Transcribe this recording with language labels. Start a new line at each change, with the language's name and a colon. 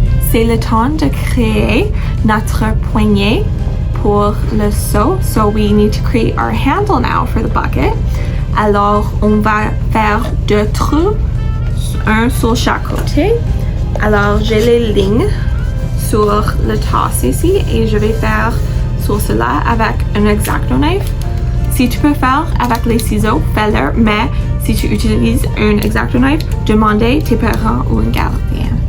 French: C'est le temps de créer notre poignée pour le seau.
English: So we need to create our handle now for the bucket.
French: Alors, on va faire 2 trous, un sur chaque côté. Alors, j'ai les lignes sur le tasse ici et je vais faire sur cela avec un X-Acto knife. Si tu peux faire avec les ciseaux, fais-le, mais si tu utilises un X-Acto knife, demandez tes parents ou un gardien.